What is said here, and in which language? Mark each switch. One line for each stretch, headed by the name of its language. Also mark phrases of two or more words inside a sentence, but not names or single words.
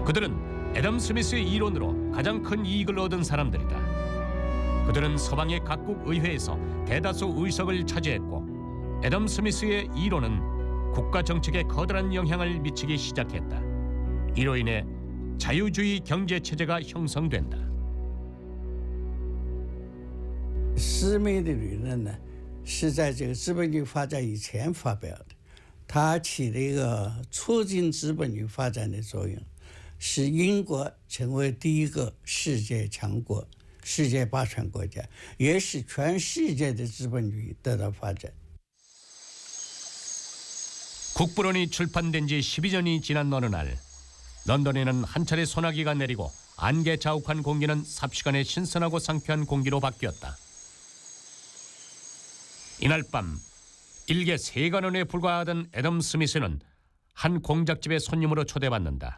Korean: 그들은 애덤 스미스의 이론으로 가장 큰 이익을 얻은 사람들이다. 그들은 서방의 각국 의회에서 대다수 의석을 차지했고 애덤 스미스의 이론은 국가 정책에 커다란 영향을 미치기 시작했다. 이로 인해 자유주의 경제 체제가 형성된다.
Chinese: 斯密的理论呢，是在这个资本主义发展以前发表的，它起了一个促进资本主义发展的作用，使英国成为第一个世界强国。世界霸权国家，也使全世界的资本主义得到发展。
Korean: 국부론이 출판된 지 12년이 지난 어느 날 런던에는 한 차례 소나기가 내리고 안개 자욱한 공기는 삽시간에 신선하고 상쾌한 공기로 바뀌었다. 이날 밤 일개 3간원에 불과하던 애덤 스미스는 한 공작집의 손님으로 초대받는다.